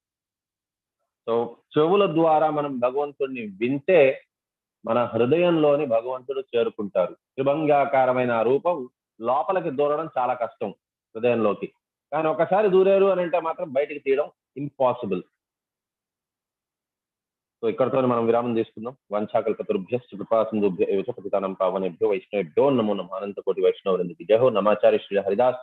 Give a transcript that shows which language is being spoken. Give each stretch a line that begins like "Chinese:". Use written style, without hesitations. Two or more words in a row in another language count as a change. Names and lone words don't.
Telugu: సో చెవుల ద్వారా మనం భగవంతుడిని వింటే మన హృదయంలోని భగవంతుడు చేరుకుంటారు. త్రిభంగాకారమైన రూపం లోపలికి దూరడం చాలా కష్టం హృదయంలోకి, కానీ ఒకసారి దూరారు అని అంటే మాత్రం బయటికి తీయడం ఇంపాసిబుల్. సో ఇక్కడతో మనం విరామం తీసుకుందాం.
Sanskrit: वञ्छाकल्पतरुभ्यश्च कृपासिन्धुभ्यो पतितानां पावनेभ्यो वैष्णवेभ्यो नमो नमः.
Telugu: అనంత కోటి వైష్ణవులందరికీ
Hindi: जय हो.
Telugu: నమాచార్య శ్రీ హరిదాస్